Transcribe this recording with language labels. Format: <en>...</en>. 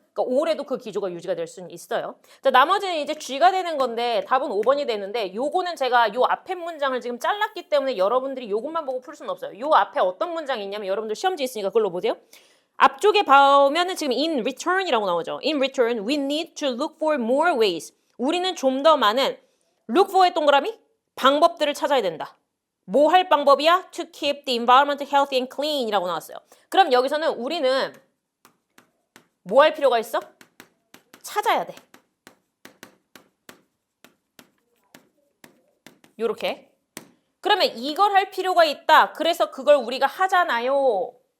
<ko>그러니까 올해도 그 기조가 유지가 될 수는 있어요. 자, 나머지는 이제 G가 되는 건데 답은 5번이 되는데 요거는 제가 요 앞에 문장을 지금 잘랐기 때문에 여러분들이 요것만 보고 풀 수는 없어요. 요 앞에 어떤 문장이 있냐면 여러분들 시험지 있으니까 그걸로 보세요. 앞쪽에 보면은 지금 in return이라고 나오죠.</ko> <en>In return, we need to look for more ways.</en> <ko>우리는 좀 더 많은 look for의 동그라미 방법들을 찾아야 된다. 뭐 할 방법이야?</ko> <en>To keep the environment healthy and clean</en> <ko>이라고 나왔어요. 그럼 여기서는 우리는 뭐 할 필요가 있어? 찾아야 돼. 요렇게. 그러면 이걸 할 필요가 있다. 그래서 그걸 우리가 하잖아요.</ko>